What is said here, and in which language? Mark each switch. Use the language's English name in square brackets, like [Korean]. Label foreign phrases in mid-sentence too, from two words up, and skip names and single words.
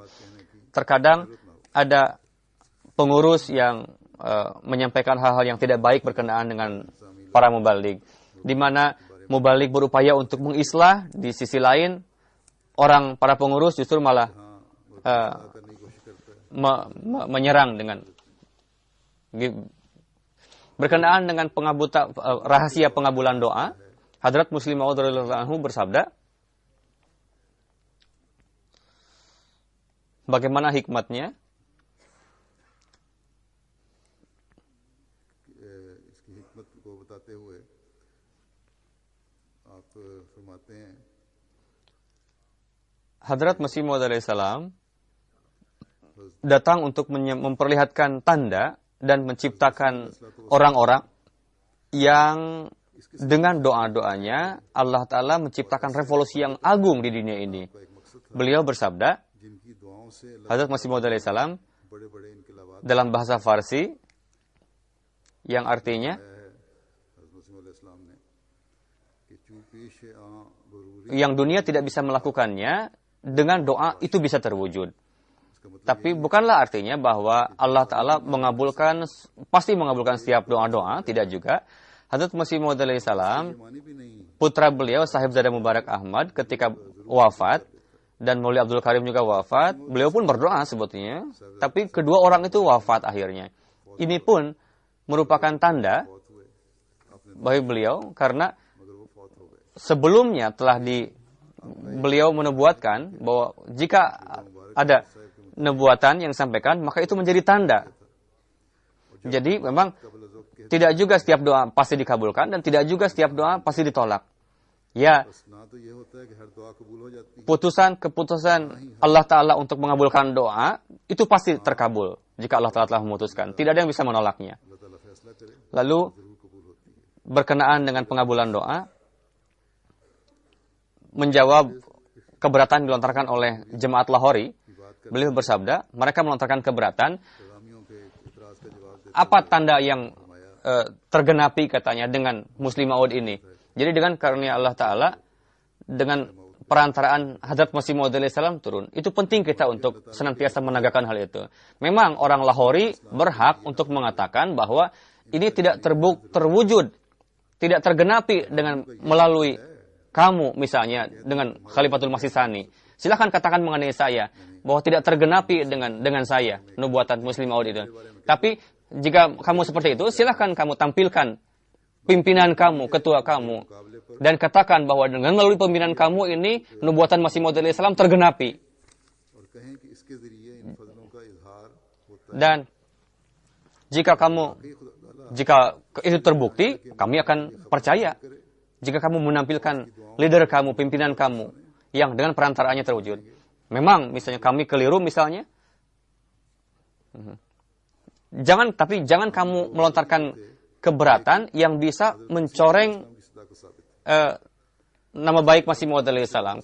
[Indonesian] Terkadang ada pengurus yang menyampaikan hal-hal yang tidak baik berkenaan dengan para muballigh, di mana muballigh berupaya untuk mengislah, di sisi lain para pengurus justru malah menyerang dengan berkenaan dengan rahasia pengabulan doa. Hadrat Muslim Maud [Arabic] رضي الله عنه [Indonesian] bersabda, bagaimana hikmatnya? [Urdu] اس کی حکمت کو بتاتے ہوئے آپ فرماتے ہیں [Indonesian] Hadrat Masih Maud alaihissalam datang untuk memperlihatkan tanda dan menciptakan orang-orang yang dengan doa-doanya Allah Ta'ala menciptakan revolusi yang agung di dunia ini. Beliau bersabda, [Urdu] جن کی دعاؤں سے [Indonesian] Hadrat Masih Maud alaihissalam [Urdu] بڑے بڑے انقلابات [Indonesian] dalam bahasa Farsi, yang artinya [Urdu] حضرت مسیح علیہ السلام نے کہ چو پیش آ بروری [Indonesian] yang dunia tidak bisa melakukannya, dengan doa itu bisa terwujud. Tapi bukanlah artinya bahwa Allah Ta'ala pasti mengabulkan setiap doa-doa, tidak juga. Hadrat Masih Maud alaihissalam, [Urdu] معنی بھی نہیں [Indonesian] putra beliau Sahibzada Mubarak Ahmad ketika wafat, dan Maulwi Abdul Karim juga wafat, beliau pun berdoa sebetulnya, tapi kedua orang itu wafat akhirnya. Ini pun merupakan tanda bagi beliau, karena sebelumnya telah beliau menubuatkan bahwa jika ada nubuatan yang disampaikan, maka itu menjadi tanda. Jadi memang tidak juga setiap doa pasti dikabulkan, dan tidak juga setiap doa pasti ditolak. Ya, [Urdu] نہ تو یہ ہوتا ہے کہ ہر دعا قبول ہو جاتی ہے [Indonesian] keputusan Allah Ta'ala untuk mengabulkan doa, itu pasti terkabul jika Allah Ta'ala telah memutuskan. Tidak ada yang bisa menolaknya. [Urdu] اللہ تعالیٰ فیصلہ کرے [Indonesian] Lalu, [Urdu] ضرور قبول ہوتی ہے [Indonesian] berkenaan dengan pengabulan doa, menjawab keberatan dilontarkan oleh jemaat Lahori, beliau bersabda, mereka melontarkan keberatan. [Urdu] پیغامیوں کے اعتراض کا جواب دیتے [Indonesian] Apa tanda yang tergenapi katanya dengan Muslim Maud ini? Jadi dengan karunia Allah Ta'ala, dengan perantaraan Hadrat Masih Maud alaihissalam turun. Itu penting kita untuk senantiasa menegakkan hal itu. Memang orang Lahori berhak untuk mengatakan bahwa ini tidak terwujud, tidak tergenapi dengan melalui kamu misalnya dengan Khalifatul Masih Tsani. Silahkan katakan mengenai saya bahwa tidak tergenapi dengan saya nubuatan Muslim Maud itu. Tapi jika kamu seperti itu, silahkan kamu tampilkan pimpinan kamu, ketua kamu, dan katakan bahwa dengan melalui pimpinan kamu ini nubuatan Masih Maud alaihissalam tergenapi. [Urdu] اور کہیں کہ اس کے ذریعے ان فضلوں کا اظہار ہوتا ہے [Indonesian] Dan jika itu terbukti, kami akan percaya. Jika kamu menampilkan leader kamu, pimpinan kamu, yang dengan perantaraannya terwujud. Memang misalnya kami keliru misalnya. Jangan kamu melontarkan keberatan yang bisa mencoreng nama baik Masih Maud alaihissalam.